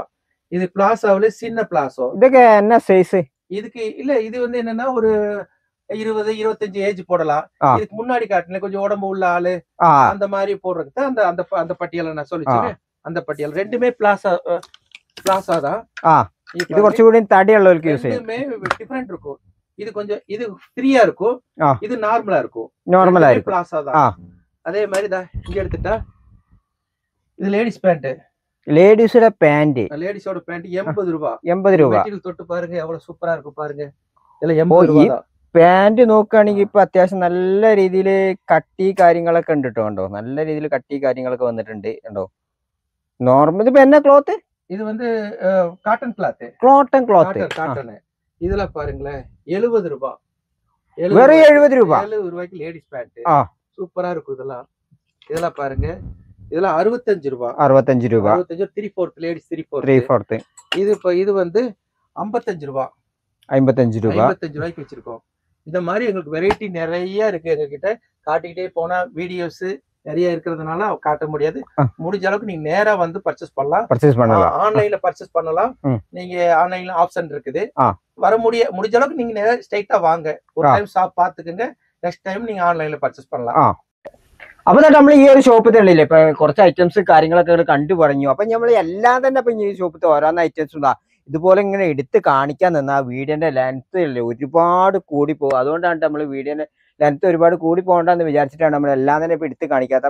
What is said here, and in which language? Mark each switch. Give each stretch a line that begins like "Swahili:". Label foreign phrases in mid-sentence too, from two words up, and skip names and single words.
Tamil: இது பிளாசோல சின்ன பிளாசோ. இதுக்கு என்ன சைஸ்? இதுக்கு இல்ல இது வந்து என்னன்னா ஒரு 20-25 ஏஜ் போடலாம். இதுக்கு முன்னாடி காட்டுல கொஞ்சம் உடம்பு உள்ள ஆளு அந்த மாதிரி போடுறதுக்கு அந்த அந்த அந்த பட்டியலை நான் சொல்லிச்சேன். அந்த பட்டியல் ரெண்டுமே பிளாசா தான்.
Malayalam: இது കുറച്ച് കൂടി തടിയുള്ളവർക്ക് യൂസ് ചെയ്യാം.
Tamil: ரெண்டுமே டிஃபரண்ட் இருக்கும். இது கொஞ்சம் இது ஃப்ரீயா இருக்கும், இது நார்மலா இருக்கும். நார்மலா இருக்கும். பிளாசா தான். அதே மாதிரி தான் இங்க எடுத்துட்டா இது லேடிஸ் பேண்ட். லேடிஸோட பேண்ட். லேடிஸோட பேண்ட் 80 ரூபாய். 80 ரூபாய். மெட்டீரியல் தொட்டு பாருங்க எவ்வளவு சூப்பரா இருக்கு பாருங்க. இதெல்லாம் 80 ரூபாய் தான்.
Malayalam: പാന്റ് നോക്കുകയാണെങ്കിൽ ഇപ്പൊ അത്യാവശ്യം നല്ല രീതിയിൽ കട്ടി കാര്യങ്ങളൊക്കെ ഉണ്ട് കേട്ടോ. കണ്ടോ, നല്ല രീതിയിൽ കട്ടി കാര്യങ്ങളൊക്കെ വന്നിട്ടുണ്ട്. കണ്ടോ, നോർമൽ ഇപ്പൊ എന്നാ ക്ലോത്ത്?
Tamil: இது வந்து
English: cotton cloth. cotton cloth.
Tamil: காட்டன். இதுல பாருங்களேன் 70 ரூபாய். வெறும் 70 ரூபாய். 70 ரூபாய்க்கு
English: ladies pant.
Tamil: சூப்பரா இருக்கும் இதெல்லாம். இதெல்லாம் பாருங்க. இதெல்லாம் 65 ரூபாய். 65 ரூபாய். 65 3/4 லேடிஸ் 3/4. இது வந்து 55 ரூபாய். 55 ரூபாய். 55 ரூபாய்க்கு வச்சிருக்கோம். இந்த மாதிரி எங்களுக்கு வெரைட்டி நிறைய இருக்கு. எங்ககிட்ட காட்டிக்கிட்டே போனா வீடியோஸ் நிறைய இருக்கிறதுனால காட்ட முடியாது. முடிஞ்ச அளவுக்கு நீங்க நேரா வந்து பர்ச்சேஸ் பண்ணலாம். ஆன்லைன்ல பர்ச்சேஸ் பண்ணலாம். நீங்க ஆன்லைன்ல ஆப்ஷன் இருக்குது. முடிஞ்ச அளவுக்கு நீங்க நேரா ஸ்ட்ரைட்டா வாங்க. ஒரு
English: time shop
Tamil: பாத்துக்கங்க.
English: next time
Tamil: நீங்க ஆன்லைன்ல பர்ச்சேஸ் பண்ணலாம்.
Malayalam: അപ്പൊ നമ്മൾ ഈ ഒരു ഷോപ്പിൽ തന്നെയില്ലേ ഇപ്പൊ കുറച്ച് ഐറ്റംസ് കാര്യങ്ങളൊക്കെ കണ്ടു പറഞ്ഞു. അപ്പൊ നമ്മൾ എല്ലാം തന്നെ ഇപ്പൊ ഈ ഷോപ്പിൽ ഓരോന്ന് ഐറ്റംസ് ഉണ്ടാ ഇതുപോലെ ഇങ്ങനെ എടുത്ത് കാണിക്കാൻ നിന്നാ വീഡിയോന്റെ ലെങ്ത് ഇല്ലേ ഒരുപാട് കൂടി പോകും. അതുകൊണ്ടാണ് നമ്മൾ വീഡിയോന്റെ ലെങ്ത് ഒരുപാട് കൂടി പോകണ്ടെന്ന് വിചാരിച്ചിട്ടാണ് നമ്മൾ എല്ലാം തന്നെ ഇപ്പൊ എടുത്ത് കാണിക്കാത്തത്.